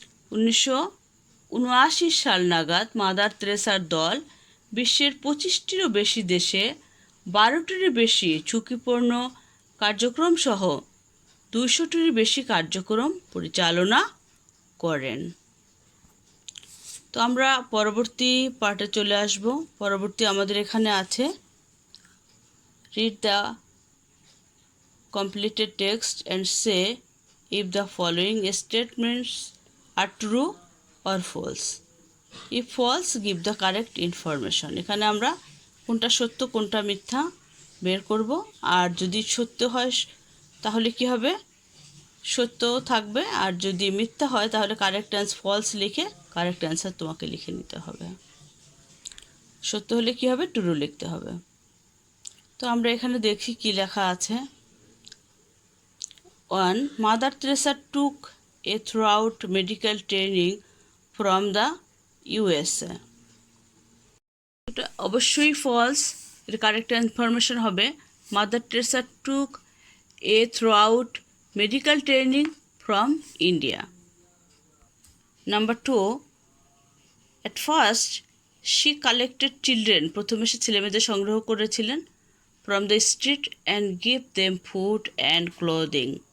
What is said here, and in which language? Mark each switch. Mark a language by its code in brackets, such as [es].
[bn] 1979 সাল নাগাদ মাদার তেরেসার দল বিশ্বের 25টিরও বেশি দেশে 12টিরও বেশি ঝুঁকিপূর্ণ কার্যক্রম সহ 200টির বেশি কার্যক্রম পরিচালনা করেন। তো আমরা পরবর্তী পার্টে চলে আসব। পরবর্তী আমাদের এখানে আছে [en] Read the completed text and say if the following statements are true or false. If false, give the correct information. [bn] এখানে আমরা কোনটা সত্য কোনটা মিথ্যা বের করব। আর যদি সত্য হয় তাহলে কি হবে, সত্য থাকবে, আর যদি মিথ্যা হয় তাহলে কারেক্ট অ্যান্সার ফলস লিখে কারেক্ট অ্যান্সার তোমাকে লিখে নিতে হবে। সত্য হলে কি হবে, ট্রু লিখতে হবে। তো আমরা এখানে দেখি কি লেখা আছে। 1. [en] Mother Teresa took a throughout medical training from the USA. [bn] এটা অবশ্যই ফলস, এর কারেক্ট ইনফরমেশন হবে [en] Mother Teresa took a throughout medical training from India. Number 2, at first she collected children, [bn] প্রথমে সে ছেলেমেয়েদের সংগ্রহ করেছিলেন [en] From the street and give them food and clothing.